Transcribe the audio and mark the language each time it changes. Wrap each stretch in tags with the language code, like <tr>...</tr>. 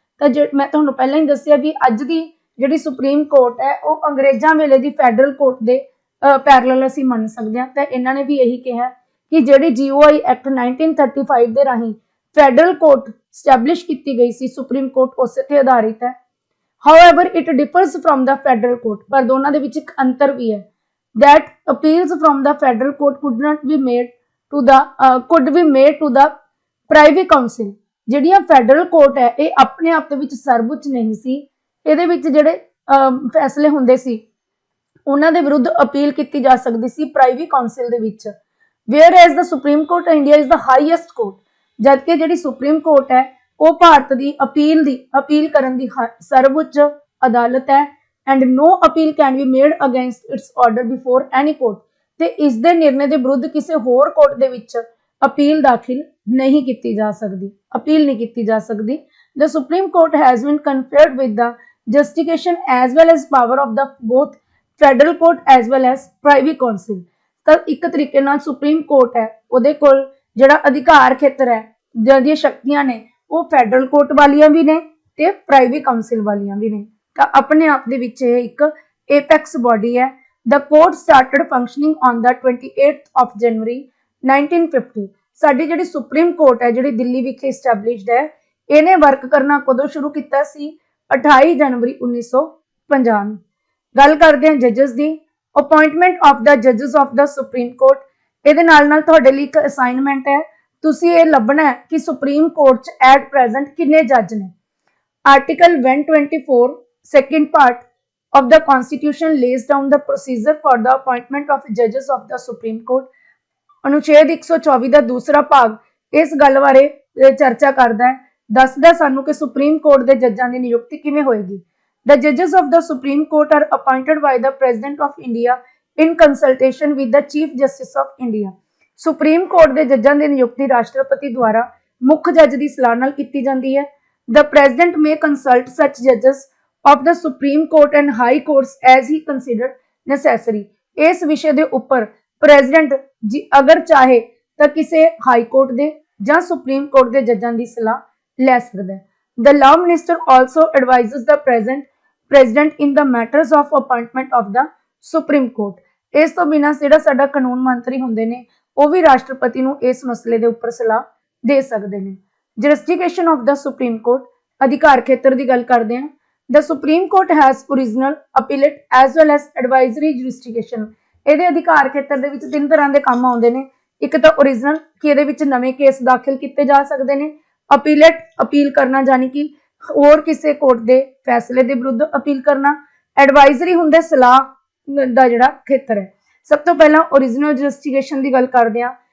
<pa>ਤਾਂ ਮੈਂ ਤੁਹਾਨੂੰ ਪਹਿਲਾਂ ਹੀ ਦੱਸਿਆ ਵੀ ਅੱਜ ਦੀ ਜਿਹੜੀ ਸੁਪਰੀਮ ਕੋਰਟ ਹੈ ਉਹ ਅੰਗਰੇਜ਼ਾਂ ਵੇਲੇ ਦੀ ਫੈਡਰਲ ਕੋਰਟ ਦੇ ਪੈਰਲਲ ਅਸੀਂ ਮੰਨ ਸਕਦੇ ਹਾਂ। ਤਾਂ ਇਹਨਾਂ ਨੇ ਵੀ ਇਹੀ ਕਿਹਾ ਕਿ ਜਿਹੜੀ GOI ਐਕਟ 1935 ਦੇ ਰਾਹੀਂ ਫੈਡਰਲ ਕੋਰਟ ਸਟੈਬਲਿਸ਼ ਕੀਤੀ ਗਈ ਸੀ, ਸੁਪਰੀਮ ਕੋਰਟ ਉਸੇ ਤੇ ਆਧਾਰਿਤ ਹੈ।</pa> <en>However, it differs from the federal court,</en> <pa>ਪਰ ਦੋਨਾਂ ਦੇ ਵਿੱਚ ਇੱਕ ਅੰਤਰ ਵੀ ਹੈ।</pa> <en>That appeals from the federal court could be made to the privy council.</en> <pa>ਜਿਹੜੀਆਂ ਫੈਡਰਲ ਕੋਰਟ ਹੈ ਇਹ ਆਪਣੇ ਆਪ ਦੇ ਵਿੱਚ ਸਰਵਉੱਚ ਨਹੀਂ ਸੀ। ਇਹਦੇ ਵਿੱਚ ਜਿਹੜੇ ਫੈਸਲੇ ਹੁੰਦੇ ਸੀ ਉਹਨਾਂ ਦੇ ਵਿਰੁੱਧ ਅਪੀਲ ਕੀਤੀ ਜਾ ਸਕਦੀ ਸੀ ਪ੍ਰਾਈਵੀ ਕਾਉਂਸਲ ਦੇ ਵਿੱਚ।</pa> <en>Whereas the Supreme Court of India is the highest court,</en> <pa>ਜਦਕਿ ਜਿਹੜੀ ਸੁਪਰੀਮ ਕੋਰਟ ਹੈ ਉਹ ਭਾਰਤ ਦੀ ਅਪੀਲ ਕਰਨ ਦੀ ਸਰਵਉੱਚ ਅਦਾਲਤ ਹੈ</pa> <en>And no appeal can be made against its order before any court.</en> <pa>ਤੇ ਇਸ ਦੇ ਨਿਰਣੇ ਦੇ ਵਿਰੁੱਧ ਕਿਸੇ ਹੋਰ ਕੋਰਟ ਦੇ ਵਿੱਚ ਅਪੀਲ ਦਾਖਲ ਨਹੀਂ ਕੀਤੀ ਜਾ ਸਕਦੀ।</pa> <en>The Supreme Court has been conferred with the jurisdiction as well as power of the both federal court as well as privy council।</en> <pa>ਤਾਂ ਇੱਕ ਤਰੀਕੇ ਨਾਲ ਸੁਪਰੀਮ ਕੋਰਟ ਹੈ ਉਹਦੇ ਕੋਲ ਜਿਹੜਾ ਅਧਿਕਾਰ ਖੇਤਰ ਹੈ, ਜਿਹੜੀਆਂ ਸ਼ਕਤੀਆਂ ਨੇ ਉਹ ਫੈਡਰਲ ਕੋਰਟ ਵਾਲੀਆਂ ਵੀ ਨੇ ਤੇ ਪ੍ਰਾਈਵੇਟ ਕਾਉਂਸਲ ਵਾਲੀਆਂ ਵੀ ਨੇ। ਤਾਂ ਆਪਣੇ ਆਪ ਦੇ ਵਿੱਚ ਇਹ ਇੱਕ ਏਪੈਕਸ ਬੋਡੀ ਹੈ।</pa> <en>The court started functioning on the 28th of January 1950।</en> <pa>ਸਾਡੀ ਜਿਹੜੀ ਸੁਪਰੀਮ ਕੋਰਟ ਹੈ ਜਿਹੜੀ ਦਿੱਲੀ ਵਿਖੇ established ਹੈ, ਇਹਨੇ ਵਰਕ ਕਰਨਾ ਕਦੋਂ ਸ਼ੁਰੂ ਕੀਤਾ ਸੀ? 28 ਜਨਵਰੀ 1950 ਨੂੰ। ਗੱਲ ਕਰਦੇ ਹਾਂ ਜੱਜਸ ਦੀ।</pa> <en>Appointment of the ਜੱਜਸ of the supreme court.</en> <pa>ਇਹਦੇ ਨਾਲ ਤੁਹਾਡੇ ਲਈ ਇੱਕ ਅਸਾਈਨਮੈਂਟ ਹੈ, ਤੁਸੀਂ ਇਹ ਲੱਭਣਾ ਹੈ ਕਿ ਸੁਪਰੀਮ ਕੋਰਟ 'ਚ ਐਟ ਪ੍ਰੈਜ਼ੈਂਟ ਕਿੰਨੇ ਜੱਜ ਨੇ।</pa> <en>Article 124 second part of the constitution lays down the procedure for the appointment of judges of the supreme court।</en> <pa>ਅਨੁਛੇਦ 124 ਦਾ ਦੂਸਰਾ ਭਾਗ ਇਸ ਗੱਲ ਬਾਰੇ ਚਰਚਾ ਕਰਦਾ ਹੈ, ਦੱਸਦਾ ਸਾਨੂੰ ਕਿ ਸੁਪਰੀਮ ਕੋਰਟ ਦੇ ਜੱਜਾਂ ਦੀ ਨਿਯੁਕਤੀ ਕਿਵੇਂ ਹੋਏਗੀ।</pa> <en>The judges of the supreme court are appointed by the president of India in consultation with the chief justice of India।</en> <pa>Supreme court ਦੇ ਜੱਜਾਂ ਦੀ ਨਿਯੁਕਤੀ ਰਾਸ਼ਟਰਪਤੀ ਦੁਆਰਾ ਮੁੱਖ ਜੱਜ ਦੀ ਸਲਾਹ ਨਾਲ ਕੀਤੀ ਜਾਂਦੀ ਹੈ।</pa> <en>The president may consult such judges of the Supreme Court and High Courts as he considered necessary।</en> <pa>ਇਸ ਵਿਸ਼ੇ ਦੇ ਉੱਪਰ ਪ੍ਰੈਜ਼ੀਡੈਂਟ ਜੀ ਅਗਰ ਚਾਹੇ ਤਾਂ ਕਿਸੇ ਹਾਈ ਕੋਰਟ ਦੇ ਜਾਂ ਸੁਪਰੀਮ ਕੋਰਟ ਦੇ ਜੱਜਾਂ ਦੀ ਸਲਾਹ ਲੈ ਸਕਦਾ ਹੈ।</pa> <en>The law minister also advises the president in the matters of appointment of the Supreme Court।</en> <pa>ਇਸ ਤੋਂ ਬਿਨਾਂ ਜਿਹੜਾ ਸਾਡਾ ਕਾਨੂੰਨ ਮੰਤਰੀ ਹੁੰਦੇ ਨੇ ਉਹ ਵੀ ਰਾਸ਼ਟਰਪਤੀ ਨੂੰ ਇਸ ਮਸਲੇ ਦੇ ਉੱਪਰ ਸਲਾਹ ਦੇ ਸਕਦੇ ਨੇ।</pa> <en>Jurisdiction of the Supreme Court।</en> <pa>ਅਧਿਕਾਰ ਖੇਤਰ ਦੀ ਗੱਲ ਕਰਦੇ ਹਾਂ।</pa> <en>The Supreme Court has original, appellate as well as advisory jurisdiction।</en> <pa>ਇਹਦੇ ਅਧਿਕਾਰ ਖੇਤਰ ਦੇ ਵਿੱਚ ਤਿੰਨ ਤਰ੍ਹਾਂ ਦੇ ਕੰਮ ਆਉਂਦੇ ਨੇ। ਇੱਕ ਤਾਂ original ਕਿ ਇਹਦੇ ਵਿੱਚ ਨਵੇਂ ਕੇਸ ਦਾਖਲ ਕੀਤੇ ਜਾ ਸਕਦੇ ਨੇ। appellate ਅਪੀਲ ਕਰਨਾ ਯਾਨੀ ਕਿ ਹੋਰ ਕਿਸੇ ਕੋਰਟ ਦੇ ਫੈਸਲੇ ਦੇ ਵਿਰੁੱਧ ਅਪੀਲ ਕਰਨਾ। advisory ਹੁੰਦਾ ਸਲਾਹ ਦਾ ਜਿਹੜਾ ਖੇਤਰ ਹੈ। ਸਭ ਤੋਂ ਪਹਿਲਾਂ original jurisdiction ਦੀ ਗੱਲ ਕਰਦੇ ਹਾਂ।</pa>